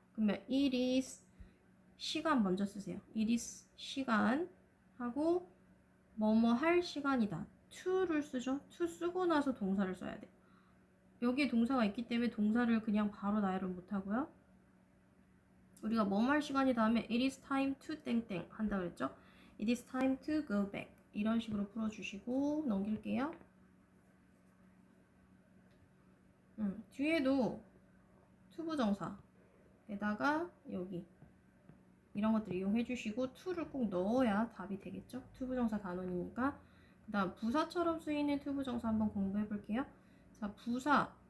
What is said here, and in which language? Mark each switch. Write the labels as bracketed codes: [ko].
[ko] 그러면 [en] it is [ko] 시간 먼저 쓰세요. it is 시간 하고 뭐뭐 할 시간이다. to를 쓰죠. to 쓰고 나서 동사를 써야 돼요. 여기에 동사가 있기 때문에 동사를 그냥 바로 나열을 못하고요. 우리가 뭐뭐 할 시간이다 하면 [en] it is time to [ko] 땡땡 한다 그랬죠. [en] it is time to go back [ko] 이런 식으로 풀어주시고 넘길게요. 뒤에도 투부정사에다가 여기 이런 것들 이용해 주시고 to를 꼭 넣어야 답이 되겠죠. 투부정사 단원이니까. 그 다음 부사처럼 쓰이는 투부정사 한번 공부해 볼게요. 자, 부사.